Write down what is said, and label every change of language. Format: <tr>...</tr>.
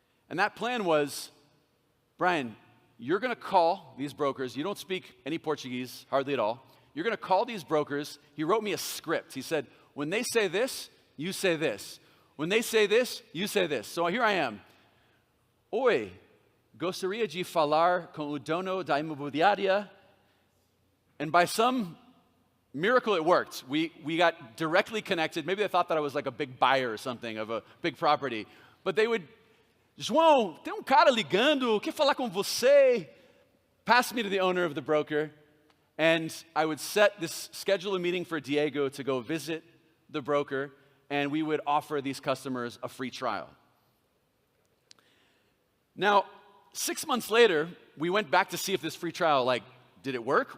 <en>And that plan was, Brian, you're going to call these brokers. You don't speak any Portuguese, hardly at all. You're going to call these brokers. He wrote me a script. He said, when they say this, you say this. When they say this, you say this. So here I am.</en> <pt>Oi, gostaria de falar com o dono da imobiliária.</pt> <en>And by some miracle, it worked. We got directly connected. Maybe they thought that I was like a big buyer or something of a big property. But they would,</en> <pt>João, tem cara ligando, quer falar com você?</pt> <en>Pass me to the owner of the broker. And I would schedule a meeting for Diego to go visit the broker, and we would offer these customers a free trial. Now, 6 months later, we went back to see if this free trial, did it work?</en>